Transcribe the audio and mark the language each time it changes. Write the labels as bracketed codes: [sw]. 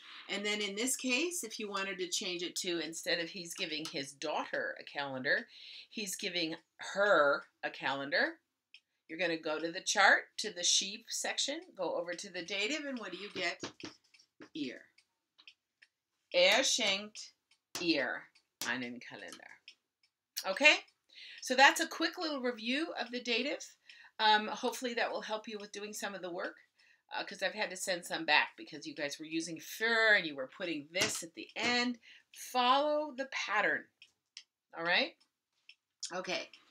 [en] And then in this case, if you wanted to change it to, instead of he's giving his daughter a calendar, he's giving her a calendar. You're going to go to the chart, to the sheep section, go over to the dative, and what do you get? [de] Ihr. Schenkt ihr einen Kalender. [en] Okay? So that's a quick little review of the dative. Hopefully that will help you with doing some of the work, because I've had to send some back because you guys were using für and you were putting this at the end. Follow the pattern. All right? Okay.